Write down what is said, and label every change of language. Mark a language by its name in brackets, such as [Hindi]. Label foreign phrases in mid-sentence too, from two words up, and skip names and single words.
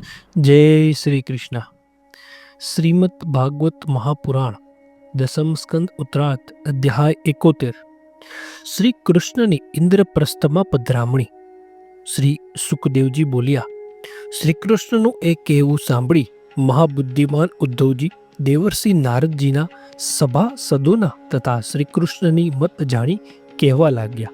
[Hindi] जय श्री कृष्ण। श्रीमद् भागवत महापुराण दसम स्कंद उत्तरार्थ अध्याय 71। [Gujarati] श्री કૃષ્ણની ઇન્દ્રપ્રસ્થમાં પધરામણી। શ્રી સુખદેવજી બોલ્યા, શ્રી કૃષ્ણનું એ કહેવું સાંભળી મહાબુદ્ધિમાન ઉદ્ધવજી દેવર્ષિ નારદજીના સભાસદોના તથા શ્રી કૃષ્ણની મત જાણી કહેવા લાગ્યા।